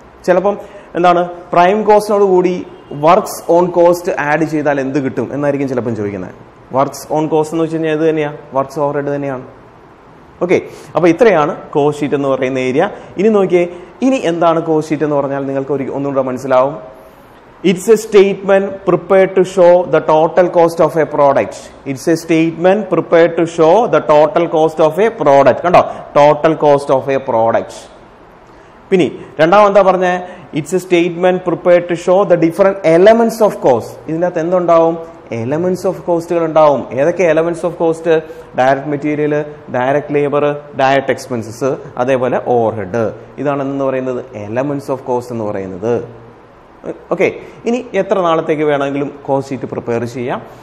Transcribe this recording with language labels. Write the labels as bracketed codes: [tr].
[ml] ചിലപ്പം എന്താണ് പ്രൈം കോസ്റ്റിനോട് കൂടി വർക്ക്സ് ഓൺ കോസ്റ്റ് ആഡ് ചെയ്താൽ എന്ത് കിട്ടും എന്നായിരിക്കും ചിലപ്പം ചോദിക്കുന്നത്. വർക്ക്സ് ഓൺ കോസ്റ്റ് എന്ന് വെച്ച് കഴിഞ്ഞാൽ ഇത് തന്നെയാണ്, വർക്ക്സ് ഓവർഹെഡ് തന്നെയാണ്. ഓക്കെ, അപ്പോൾ ഇത്രയാണ് കോസ്റ്റ് ഷീറ്റ് എന്ന് പറയുന്ന ഏരിയ. ഇനി നോക്കിയേ, ഇനി എന്താണ് കോസ്റ്റ് ഷീറ്റ് എന്ന് പറഞ്ഞാൽ നിങ്ങൾക്ക് ഒന്നുകൂടെ മനസ്സിലാവും. [en] It's a statement prepared to show the total cost of a product. It's a statement prepared to show the total cost of a product. കണ്ടോ, total cost of a product. [ml] പിന്നെ രണ്ടാമതാ പറഞ്ഞ [en] It's a statement prepared to show the different elements of cost. [ml] ഇതിനകത്ത് എന്തുണ്ടാവും? Elements of കോസ്റ്റുകൾ ഉണ്ടാവും. ഏതൊക്കെ elements of cost? Direct material, direct labour, direct expenses, അതേപോലെ overhead. ഇതാണ് എന്ന് പറയുന്നത് എലമെന്റ്സ് ഓഫ് കോസ്റ്റ് എന്ന് പറയുന്നത്. ഓക്കെ, ഇനി എത്ര നാളത്തേക്ക് വേണമെങ്കിലും കോസ്റ്റ് ഷീറ്റ് പ്രിപ്പയർ ചെയ്യാം.